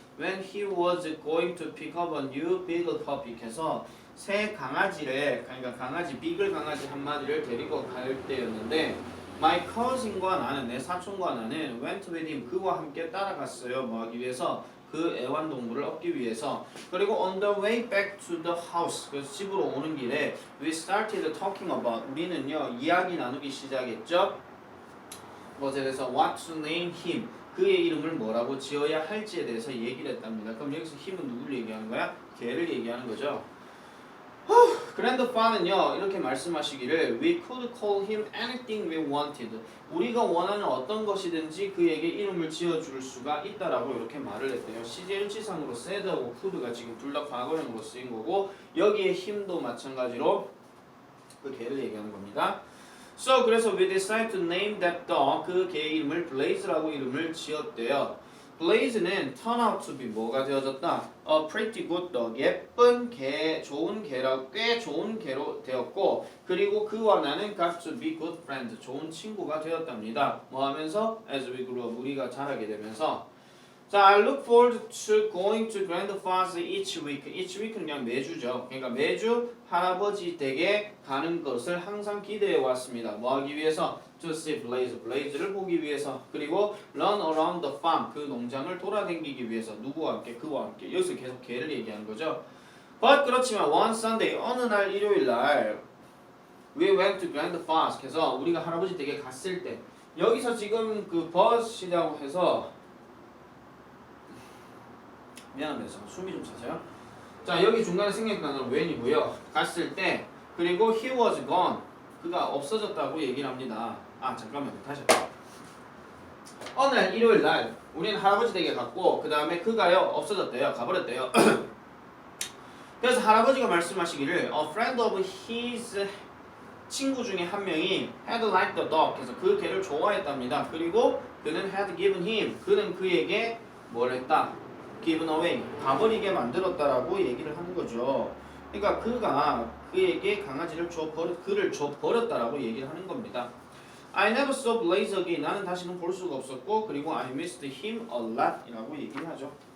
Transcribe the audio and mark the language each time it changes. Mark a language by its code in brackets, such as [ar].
[en] When he was going to pick up a new beagle puppy, [ko] 해서 새 강아지를, 그러니까 강아지 비글 강아지 한 마리를 데리고 갈 때였는데, my cousin과 나는, 내 사촌과 나는 [en] went with him, [ko] 그와 함께 따라갔어요. 뭐 하기 위해서? 그 애완동물을 얻기 위해서. 그리고 [en] on the way back to the house, [ko] 그래서 집으로 오는 길에 [en] we started talking about, [ko] 우리는요 이야기 나누기 시작했죠. 뭐에 대해서 [en] what to name him, [ko] 그의 이름을 뭐라고 지어야 할지에 대해서 얘기를 했답니다. 그럼 여기서 힘은 누구를 얘기하는 거야? 걔를 얘기하는 거죠. grandpa는요 이렇게 말씀하시기를 [en] we could call him anything we wanted, [ko] 우리가 원하는 어떤 것이든지 그에게 이름을 지어줄 수가 있다라고 이렇게 말을 했대요. 시제일치상으로 said하고 could가 지금 둘 다 과거형으로 쓰인 거고, 여기에 힘도 마찬가지로 그 개를 얘기하는 겁니다. So, 그래서 [en] we decided to name that dog, [ko] 그 개의 이름을 Blaze라고 이름을 지었대요. Blaze는 [en] turn out to be [ko] 뭐가 되어졌다? [en] A pretty good dog, [ko] 예쁜 개, 좋은 개라고, 꽤 좋은 개로 되었고, 그리고 그와 나는 [en] got to be good friends, [ko] 좋은 친구가 되었답니다. 뭐 하면서? [en] As we grew up, [ko] 우리가 자라게 되면서. [en] 자, I look forward to going to grandfather's each week. [ko] each week는 그냥 매주죠. 그러니까 매주 할아버지 댁에 가는 것을 항상 기대해 왔습니다. 뭐 하기 위해서? [en] To see Blaze, [ko] Blaze를 보기 위해서. 그리고 [en] run around the farm, [ko] 그 농장을 돌아다니기 위해서. 누구와 함께? 그와 함께. 여기서 계속 걔를 얘기하는 거죠. But 그렇지만 [en] one Sunday, [ko] 어느 날 일요일 날 [en] we went to grandfather's, [ko] 그래서 우리가 할아버지 댁에 갔을 때, 여기서 지금 그 bus이라고 해서 미안합니다. 숨이 좀 차서요. 자, 여기 중간에 생략 단어는 when이고요. 갔을 때, 그리고 [en] he was gone, [ko] 그가 없어졌다고 얘기를 합니다. 아, 잠깐만요. 다시 할게요. 어느 날 일요일 날 우리는 할아버지 댁에 갔고, 그 다음에 그가요 없어졌대요. 가버렸대요. 그래서 할아버지가 말씀하시기를 [en] a friend of his, [ko] 친구 중에 한 명이 [en] had liked the dog, [ko] 그래서 그 개를 좋아했답니다. 그리고 그는 [en] had given him, [ko] 그는 그에게 뭘 했다? [en] given away, [ko] 가버리게 만들었다라고 얘기를 하는 거죠. 그러니까 그가 그에게 강아지를 그를 줘버렸다라고 얘기를 하는 겁니다. [en] I never saw Blaze again, [ko] 나는 다시는 볼 수가 없었고, 그리고 [en] I missed him a lot [ko] 이라고 얘기를 하죠.